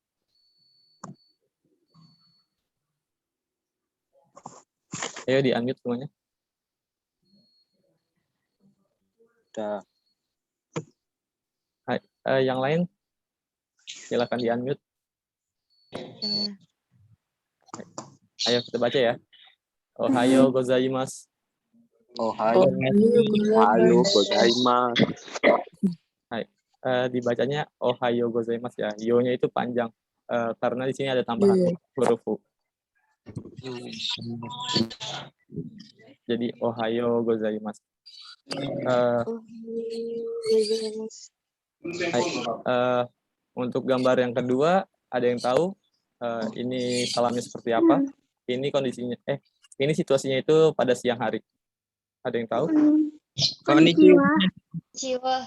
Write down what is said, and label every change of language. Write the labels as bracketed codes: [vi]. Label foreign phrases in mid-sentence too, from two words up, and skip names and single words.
[id] Ayo di-unmute semuanya. Udah. Yang lain, silakan di-unmute. Ayo kita baca ya. [ja] おはようございます. おはようございます. [id] Dibacanya [ja] おはようございます [id] ya. Yo-nya itu panjang karena di sini ada tambahan huruf U. Jadi [ja] おはようございます. [id] Untuk gambar yang kedua, ada yang tahu ini salamnya seperti apa? Ini kondisinya, ini situasinya itu pada siang hari. Ada yang tahu? Konnichiwa.